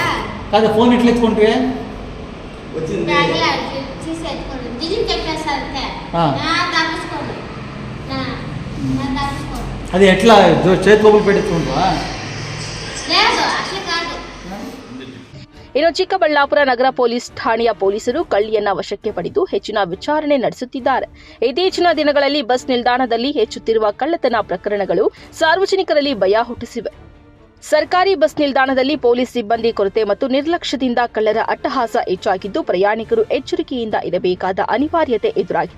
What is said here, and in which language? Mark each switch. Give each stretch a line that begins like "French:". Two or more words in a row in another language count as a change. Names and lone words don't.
Telugu: కాదు, ఫోన్ ఎట్లా ఎత్తుకుంటే బ్యాగ్లో తీసి ఎత్తుకోండి. దిజుని చెప్పేస్తారు అంతే. తప్పించుకోండి. అది ఎట్లా చేతి లోపల పెట్టేసుకుంటా? లేదు, అట్లా కాదు.
Kannada: ಇನ್ನು ಚಿಕ್ಕಬಳ್ಳಾಪುರ ನಗರ ಪೊಲೀಸ್ ಠಾಣೆಯ ಪೊಲೀಸರು ಕಳ್ಳಿಯನ್ನ ವಶಕ್ಕೆ ಪಡೆದು ಹೆಚ್ಚಿನ ವಿಚಾರಣೆ ನಡೆಸುತ್ತಿದ್ದಾರೆ. ಇತ್ತೀಚಿನ ದಿನಗಳಲ್ಲಿ ಬಸ್ ನಿಲ್ದಾಣದಲ್ಲಿ ಹೆಚ್ಚುತ್ತಿರುವ ಕಳ್ಳತನ ಪ್ರಕರಣಗಳು ಸಾರ್ವಜನಿಕರಲ್ಲಿ ಭಯ ಹುಟ್ಟಿಸಿವೆ. ಸರ್ಕಾರಿ ಬಸ್ ನಿಲ್ದಾಣದಲ್ಲಿ ಪೊಲೀಸ್ ಸಿಬ್ಬಂದಿ ಕೊರತೆ ಮತ್ತು ನಿರ್ಲಕ್ಷ್ಯದಿಂದ ಕಳ್ಳರ ಅಟ್ಟಹಾಸ ಹೆಚ್ಚಾಗಿದ್ದು ಪ್ರಯಾಣಿಕರು ಎಚ್ಚರಿಕೆಯಿಂದ ಇರಬೇಕಾದ ಅನಿವಾರ್ಯತೆ ಎದುರಾಗಿದೆ.